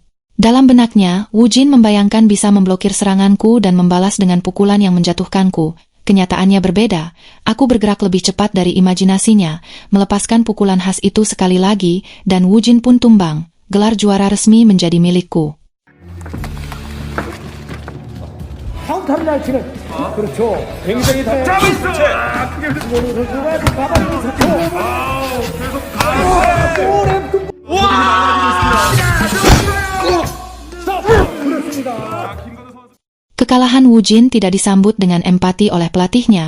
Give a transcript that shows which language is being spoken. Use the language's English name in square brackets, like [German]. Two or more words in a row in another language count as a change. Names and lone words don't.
[Indonesian] Dalam benaknya, Wu Jin membayangkan bisa memblokir seranganku dan membalas dengan pukulan yang menjatuhkanku. Kenyataannya berbeda. Aku bergerak lebih cepat dari imajinasinya, melepaskan pukulan khas itu sekali lagi, dan Wu Jin pun tumbang. Gelar juara resmi menjadi milikku. [Korean] 카운터를 잘 치는 그렇죠. 굉장히 [Indonesian] Kekalahan Wu Jin tidak disambut dengan empati oleh pelatihnya.